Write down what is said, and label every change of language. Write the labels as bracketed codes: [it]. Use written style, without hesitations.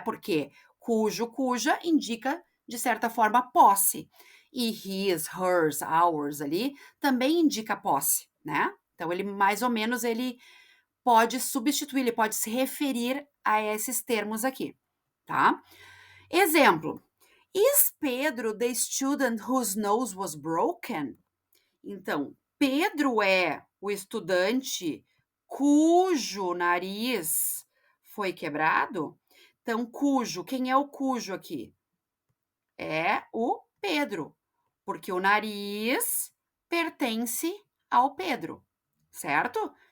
[pt] Porque cujo, cuja indica, de certa forma, posse. E his, hers, ours ali também indica posse, né? Então, ele mais ou menos ele pode substituir, ele pode se referir a esses termos aqui, tá? [en] Exemplo: Is Pedro the student whose nose was broken? [pt] Então, Pedro é o estudante cujo nariz foi quebrado? Então, cujo, quem é o cujo aqui? É o Pedro, porque o nariz pertence ao Pedro, certo?